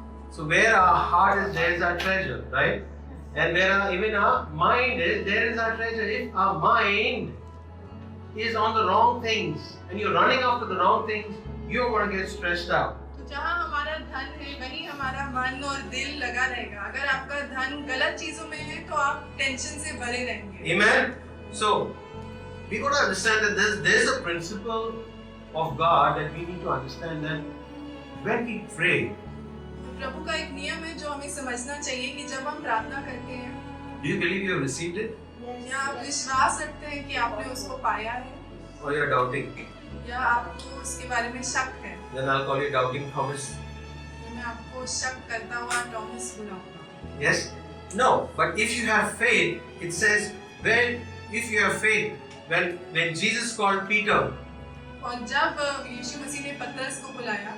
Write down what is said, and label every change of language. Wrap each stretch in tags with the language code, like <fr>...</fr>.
<en>So where our heart is, there is our treasure, right? And where even our mind is, there is our treasure. If our mind is on the wrong things and you're running after the wrong things, you're going to get stressed out.</en> <hi>तो जहाँ हमारा धन है वहीं हमारा मन और दिल लगा रहेगा। अगर आपका धन गलत चीजों में है तो आप टेंशन से भरे रहेंगे।</hi> <en>Amen. So we got to understand that there is a principle of God that we need to understand that when we pray,</en> <hi>प्रभु का एक नियम है जो हमें समझना चाहिए कि जब हम प्रार्थना करते हैं,</hi> <en>Do you believe you have received it?</en> <hi>क्या आप विश्वास रखते हैं कि आपने उसको पाया है,</hi> <en>Or you are doubting?</en> <hi>या आपको उसके बारे में शक है?</hi> <en>Then I'll call you doubting Thomas.</en> <hi>तो मैं आपको शक करता हुआ Thomas बुलाऊंगा।</hi> <en>Yes? No. But if you have faith, it says if you have faith, when Jesus called Peter,</en> <hi>और जब यीशु मसीह ने पतरस को बुलाया,</hi>